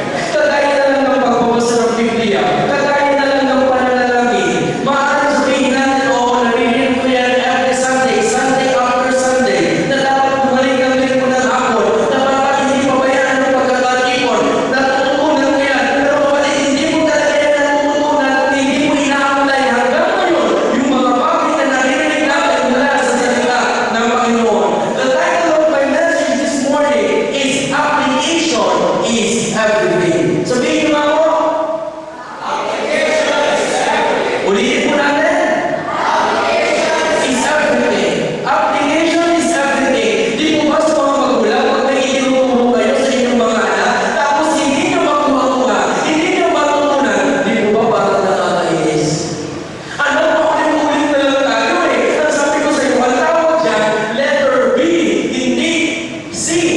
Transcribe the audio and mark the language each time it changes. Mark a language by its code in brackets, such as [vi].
[tl] Kagaya na lang ng pagbabasa ng Biblia, kagaya na lang ng pananalangin, maaaring sabihin natin, oo, narinig ko yan [en] every Sunday, Sunday after Sunday, [tl] na dapat bumalik ng linggo ng hapon, na dapat hindi pabayaan ng pagkakatipon, natutunan ko yan, pero kapatid, hindi mo talaga yan natutunan at hindi mo ina-apply hanggang ngayon yung mga bagay na narinig natin mula sa salita ng Panginoon. [en] The title of my message this morning is Application is Everything. [tl] Sabihin niyo ako, ulitin po natin. [en] Is everything. Application is everything. [tl] Di po ba sa mga magulang, pag may itinuturo kayo sa inyong mga anak, tapos hindi nyo makuha-kuha, hindi nyo matutunan, di po ba parang nakakainis? Ano po, ulit-ulit na lang tayo eh. Ang sabi ko sa iyo, ang tawag dyan, letter B, hindi C.